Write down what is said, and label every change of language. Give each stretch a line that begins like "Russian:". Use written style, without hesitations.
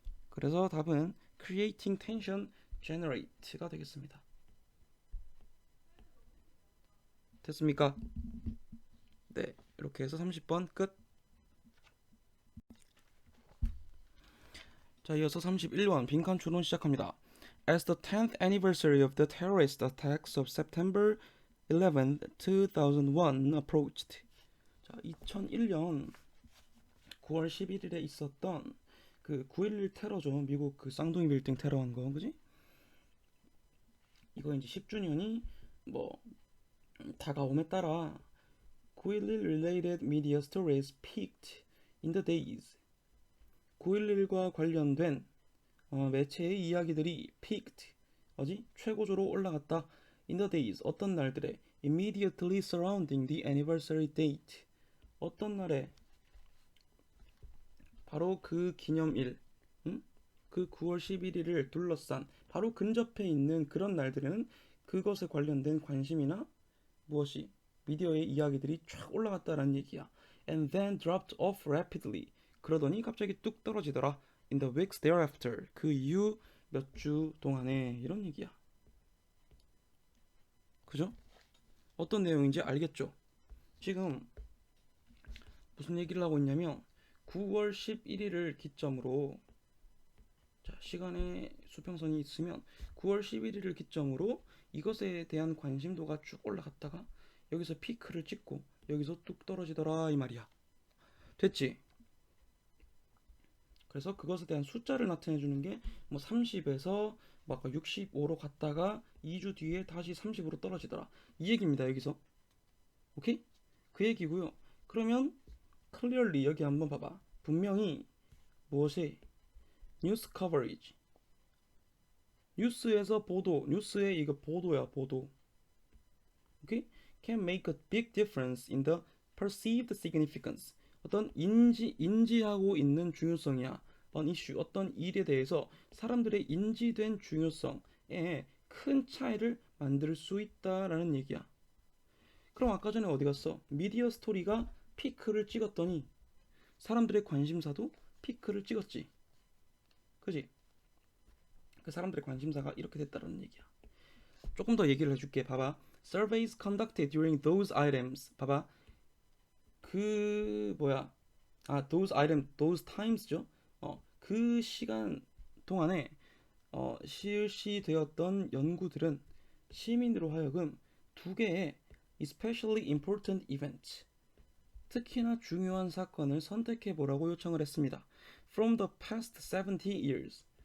Korean: 그래서 답은
English: creating tension generate
Korean: 가 되겠습니다. 됐습니까? 네, 이렇게 해서 30번 끝. 자, 이어서 31번 빈칸 추론 시작합니다.
English: As the 10th anniversary of the terrorist attacks of September 11, 2001 approached.
Korean: 자, 2001년 9월 11일에 있었던 그 9.11 테러죠. 미국 그 쌍둥이 빌딩 테러한 거, 그지? 이거 이제 10주년이 뭐 다가옴에 따라
English: 9.11 related media stories peaked in the days.
Korean: 9.11과 관련된 매체의 이야기들이 peaked 최고조로 올라갔다.
English: in the days
Korean: 어떤 날들에
English: immediately surrounding the anniversary date
Korean: 어떤 날에 바로 그 기념일 그 9월 11일을 둘러싼 바로 근접해 있는 그런 날들에는 그것에 관련된 관심이나 무엇이 미디어의 이야기들이 쫙 올라갔다라는 얘기야.
English: And then dropped off rapidly.
Korean: 그러더니 갑자기 뚝 떨어지더라.
English: In the weeks thereafter.
Korean: 그 이후 몇 주 동안에 이런 얘기야. 그죠? 어떤 내용인지 알겠죠? 지금 무슨 얘기를 하고 있냐면 9월 11일을 기점으로 자, 시간의 수평선이 있으면 9월 11일을 기점으로 이것에 대한 관심도가 쭉 올라갔다가 여기서 피크를 찍고 여기서 뚝 떨어지더라 이 말이야. 됐지? 그래서 그것에 대한 숫자를 나타내 주는 게 뭐 30에서 막 65로 갔다가 2주 뒤에 다시 30으로 떨어지더라. 이 얘기입니다. 여기서. 오케이? 그 얘기고요. 그러면 clearly 여기 한번 봐봐. 분명히 무엇에 뉴스 커버리지 뉴스에서 보도, 뉴스의 이거 보도야, 보도. 오케이?
English: Can make a big difference in the perceived significance.
Korean: 어떤 인지하고 있는 중요성이야. 어떤 이슈, 어떤 일에 대해서 사람들의 인지된 중요성에 큰 차이를 만들 수 있다라는 얘기야. 그럼 아까 전에 어디 갔어? 미디어 스토리가 피크를 찍었더니 사람들의 관심사도 피크를 찍었지. 그지? 그 사람들의 관심사가 이렇게 됐다는 얘기야. 조금 더 얘기를 해줄게. 봐봐.
English: Surveys conducted during those items.
Korean: 봐봐. 그 뭐야?
English: those items, those times죠.
Korean: 그 시간 동안에 실시되었던 연구들은 시민으로 하여금 두 개의
English: especially important events,
Korean: 특히나 중요한 사건을 선택해 보라고 요청을 했습니다.
English: From the past 70 years.